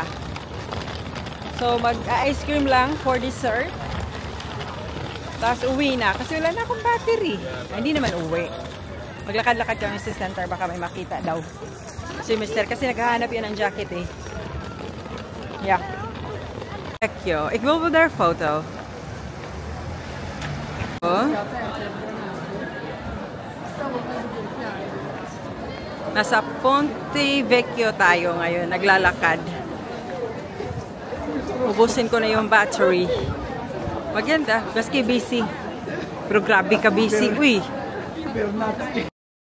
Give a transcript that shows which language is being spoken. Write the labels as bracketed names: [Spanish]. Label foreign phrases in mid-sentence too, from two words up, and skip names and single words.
[Filipino] So mag-ice cream lang [English] for dessert. [Filipino] Tapos uwi na. Kasi wala na akong battery. Hindi naman uwi. Maglakad-lakad kami sa center. Baka may makita daw. Si Mister. Kasi naghahanap yan ng jacket eh. Yeah. Vecchio. [Dutch] Ik wil wel daar foto. Oh. [Filipino] Nasa Ponte Vecchio tayo ngayon. Naglalakad. Ubusin ko na yung battery. Maganda. Gaski busy. Pero grabe ka busy. Uy.